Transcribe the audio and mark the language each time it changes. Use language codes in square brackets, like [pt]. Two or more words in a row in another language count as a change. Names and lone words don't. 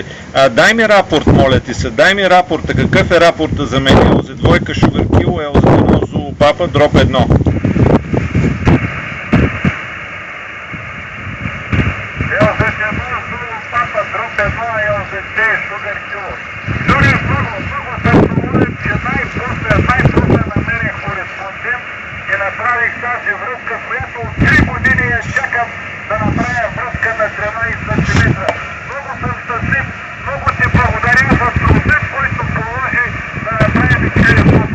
[bg] Дай ми рапорт, моля ти се, дай ми рапорта. Какъв е рапорта за мен? LZ2 Sugar Kilo, LZ1 Zulu Papa, дроп 1. LZ1 Zulu Papa, дроп 1, LZ2 Sugar Kilo. Дори много се помолят, че най-после намерих кореспондент и направих тази връзка, която от 3 години я чакам да направя връзка на 13 см. Много съм щастлив, много ти благодаря за труда, който положи да направим телефото.